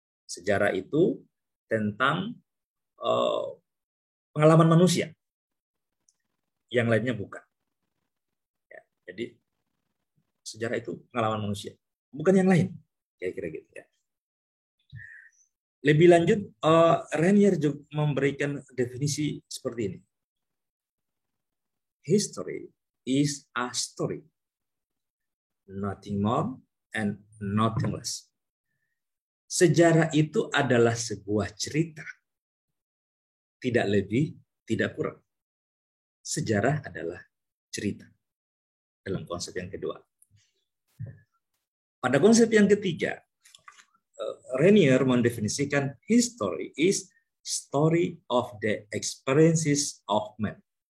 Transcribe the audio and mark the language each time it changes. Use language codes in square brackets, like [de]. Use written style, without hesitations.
[id] Sejarah itu tentang pengalaman manusia, yang lainnya bukan. Ya, jadi sejarah itu pengalaman manusia, bukan yang lain, kira-kira gitu ya. Lebih lanjut, Renier juga memberikan definisi seperti ini. [en] History is a story, nothing more and nothing less. [id] Sejarah itu adalah sebuah cerita, tidak lebih, tidak kurang. Sejarah adalah cerita dalam konsep yang kedua. Pada konsep yang ketiga, Renier mendefinisikan [en] history is story of the experiences of man.